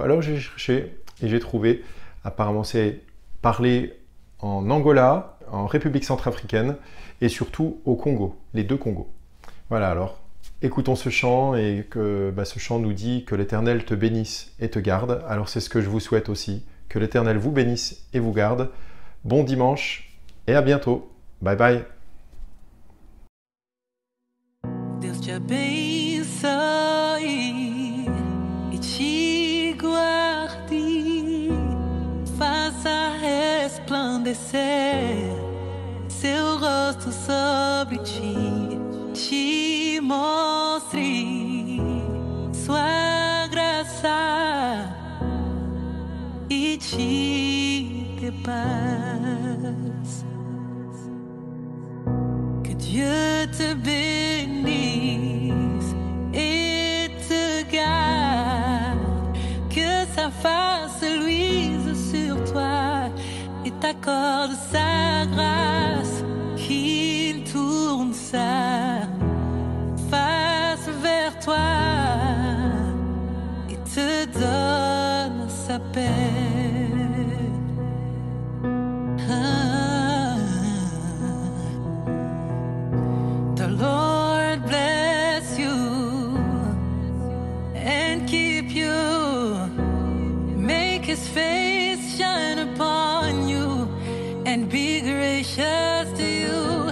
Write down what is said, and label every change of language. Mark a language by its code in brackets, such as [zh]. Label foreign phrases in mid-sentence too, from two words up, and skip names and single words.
[fr] Alors j'ai cherché et j'ai trouvé, apparemment c'est parlé en Angola, en République centrafricaine et surtout au Congo, les 2 Congos. Voilà, alors écoutons ce chant et que ce chant nous dit que l'Éternel te bénisse et te garde. Alors c'est ce que je vous souhaite aussi, que l'Éternel vous bénisse et vous garde. Bon dimanche et à bientôt. [en] Bye bye. [pt] Deus te abençoe e te guarde, faça resplandecer seu rosto sobre ti, te mostre sua graça e te dê paz. [fr] Que Dieu te bénisse et te garde, que sa face luise sur toi et t'accorde sa grâce, qu'il tourne sa face vers toi et te donne sa paix. [en] The Lord bless you and keep you, make his face shine upon you and be gracious to you.